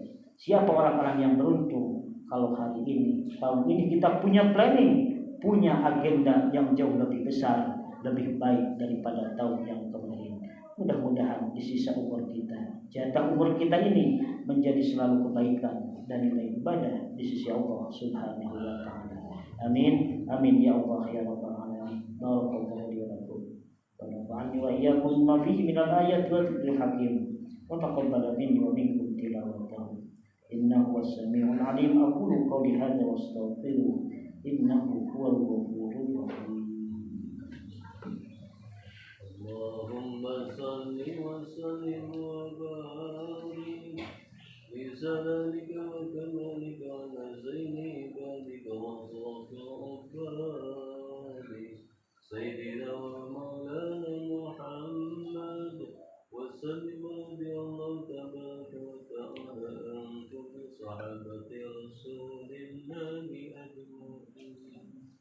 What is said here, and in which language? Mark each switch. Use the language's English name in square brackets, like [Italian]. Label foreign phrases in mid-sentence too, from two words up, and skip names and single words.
[Indonesian] Siapa orang-orang yang beruntung kalau hari ini, tahun ini kita punya planning, punya agenda yang jauh lebih besar, lebih baik daripada tahun yang kemarin. Mudah-mudahan di sisa umur kita, jatah umur kita ini menjadi selalu kebaikan dan nilai ibadah di sisi Allah [Arabic] سبحانه وتعالى. آمين، آمين يا الله يا رب العالمين. بارك الله لي ولكم ونفعني وإياكم بما فيه من الآيات والذكر الحكيم. وتقبل مني ومنكم تلاوته. إنه السميع العليم. أقول قولي هذا وأستغفره. إنه هو الغفور الرحيم. اللهم صل وسلم وبارك بسلامك وكمالك على زين عبادك وسيدنا ومولانا محمد وسلم بالله تبارك وتعالى عن كل صحابة رسول الله أجمعين.